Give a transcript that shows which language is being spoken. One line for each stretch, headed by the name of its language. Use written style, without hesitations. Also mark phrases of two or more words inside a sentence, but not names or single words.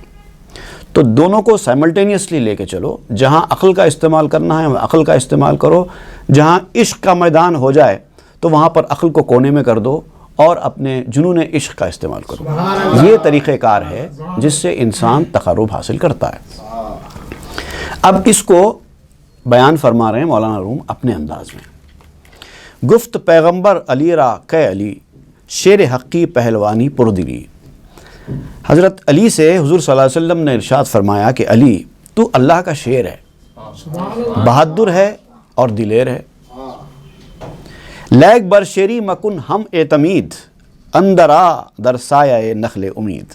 Urdu: تو دونوں کو سائملٹینیسلی لے کے چلو. جہاں عقل کا استعمال کرنا ہے عقل کا استعمال کرو، جہاں عشق کا میدان ہو جائے تو وہاں پر عقل کو کونے میں کر دو اور اپنے جنون عشق کا استعمال کرو. یہ طریقہ کار ہے جس سے انسان تقرب حاصل کرتا ہے. اب اس کو بیان فرما رہے ہیں مولانا روم اپنے انداز میں.
Persian: گفت پیغمبر علی را کہ علی شیر حقی پہلوانی پردلی.
Urdu: حضرت علی سے حضور صلی اللہ علیہ وسلم نے ارشاد فرمایا کہ علی تو اللہ کا شیر ہے، بہادر ہے اور دلیر ہے.
Persian: لیک بر شیری مکن ہم اعتمید اندرا در سایہ نخل امید.